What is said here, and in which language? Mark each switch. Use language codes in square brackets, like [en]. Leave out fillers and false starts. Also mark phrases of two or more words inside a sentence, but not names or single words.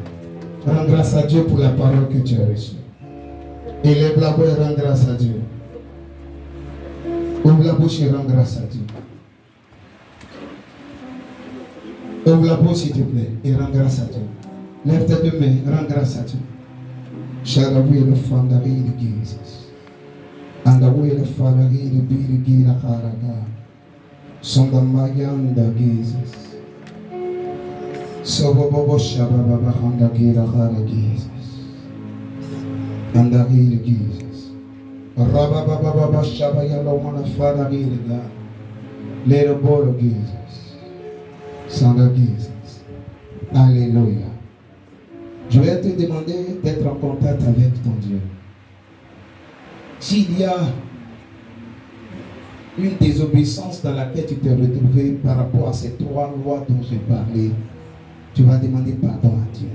[fr] Rends grâce à Dieu pour la parole que tu as reçue. Élève la voix et rends grâce à Dieu. Ouvre la bouche et rends grâce à Dieu. Ouvre la bouche s'il te plaît et rends grâce à Dieu. Lève tes deux mains, rends grâce à Dieu. Shalawi le fandari de Jesus. Andawi le fandari de Biligi la Karaga. Sondamayan de Jesus. Sobobo Shababa Handagi la Kara Jesus. Andari de Jesus. Rababa Shabaya la Wana Fandari de God. Let the ball of Jesus. Son of Jesus. Alléluia. Je vais te demander d'être en contact avec ton Dieu. S'il y a une désobéissance dans laquelle tu t'es retrouvé par rapport à ces trois lois dont j'ai parlé, tu vas demander pardon à Dieu.